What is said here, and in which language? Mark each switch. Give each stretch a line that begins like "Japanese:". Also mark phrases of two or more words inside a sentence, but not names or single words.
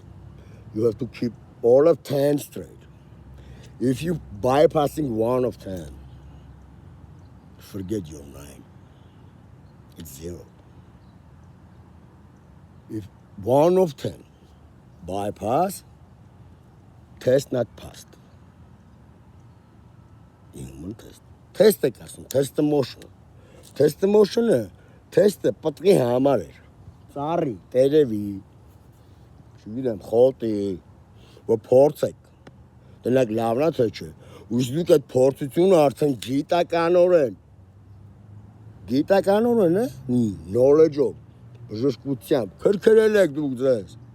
English: You have to keep all of 10 straight. If you bypassing one of 10, forget your 9. It's 0. If 1 of 10 bypass, test not passed. Human test. Test
Armenian: է կասում,
English: test emotion.
Armenian: Test emotion-ը, test-ը պատկի համար էր։ Ծառի, տերևի, չգիտեմ, խոտի, որ փորձեք։ Դրանք լավն է թե չէ։ Ուստի դուք այդ փորձությունը արդեն գիտականորեն է, knowledge-ով, բժշկությամբ, քրքրել եք դուք ձեզ։